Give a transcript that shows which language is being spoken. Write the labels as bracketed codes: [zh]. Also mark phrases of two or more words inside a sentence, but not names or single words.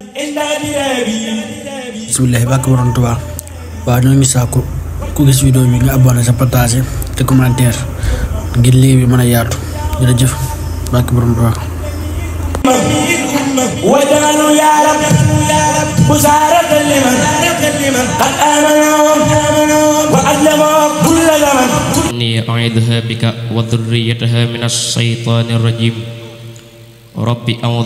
[wo] bismillah bàkk borom Tuubaa waaw ñoo ngi sàkku ku gis vidéo bi nga abonné sa partager te commentaire ngir liggéey bi mën a yaatu jërëjëf bàkk borom Tuubaa [ar] وجعلوا يا رب بشارة لمن قد آمنوا وأسلموا كل زمن إني أعيذها بك وذريتها من الشيطان الرجيم ربي أعوذ